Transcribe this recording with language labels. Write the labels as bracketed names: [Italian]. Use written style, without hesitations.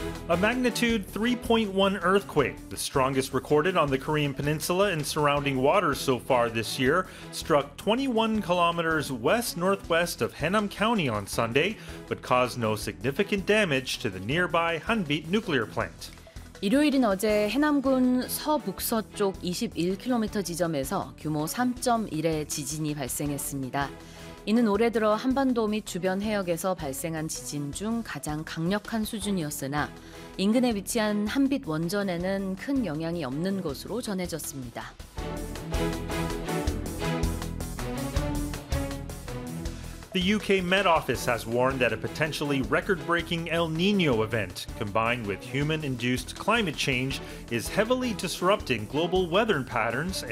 [English] A magnitude 3.1 earthquake, the strongest recorded on the Korean Peninsula and surrounding waters so far this year, struck 21 kilometers west-northwest of Haenam County on Sunday, but caused no significant damage to the nearby Hanbit nuclear plant. [Korean] 일요일인 어제 해남군 서북서쪽 21km 지점에서 규모 3.1의 지진이 발생했습니다. 이는 올해 들어 한반도 및 주변 해역에서 발생한 지진 중 가장 강력한 수준이었으나 인근에 위치한 한빛 원전에는 큰 영향이 없는 것으로 전해졌습니다. [English] The UK Met Office has warned that a potentially record-breaking El Niño event combined with human-induced climate change is heavily disrupting global weather patterns and